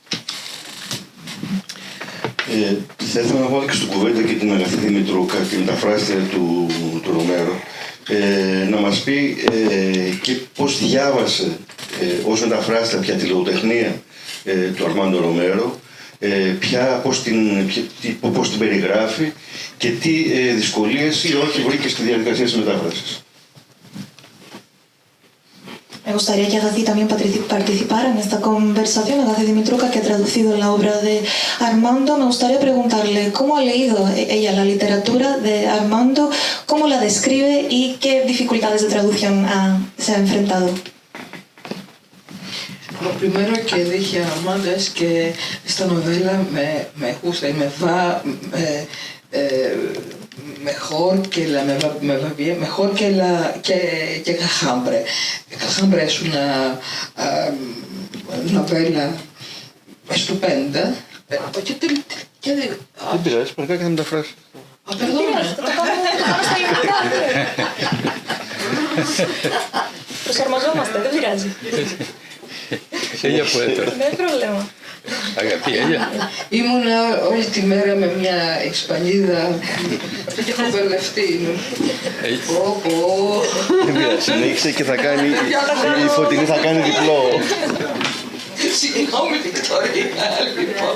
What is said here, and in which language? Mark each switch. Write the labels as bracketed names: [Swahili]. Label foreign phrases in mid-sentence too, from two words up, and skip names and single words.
[Greek] Θα ήθελα να βάλω και στην κουβέντα και την αγαθή Δημητρούκα, τη μεταφράστρια του Ρομέρο, να μας πει και πώς διάβασε ως μεταφράστρια πια τη λογοτεχνία του Αρμάντο Ρομέρο, πώς την περιγράφει και τι δυσκολίες ή όχι βρήκε στη διαδικασία της μετάφρασης. [Spanish] Me gustaría que Agatha también participara en esta conversación, Agatha Dimitrouka, que ha traducido la obra de Armando. Me gustaría preguntarle cómo ha leído ella la literatura de Armando, cómo la describe y qué dificultades de traducción se ha enfrentado. Lo primero que dije a Armando es que esta novela me gusta y me va mejor que Cahambre. Cahambre es una novela estupenda. [Greek] Δεν πειράζει, πρέπει να κάνουμε τα φράση. Προσαρμοζόμαστε, δεν πειράζει. [Spanish] Ella puede todo. [Greek] Δεν είναι πρόβλημα. Αγαπητή, ella. Ήμουνα όλη τη μέρα με μια Ισπανίδα και έχω μπερδευτεί. Δεν πειράζει, συνέχισε και θα κάνει, η Φωτεινή θα κάνει διπλό. Συγγνώμη, Βικτωρία, λοιπόν.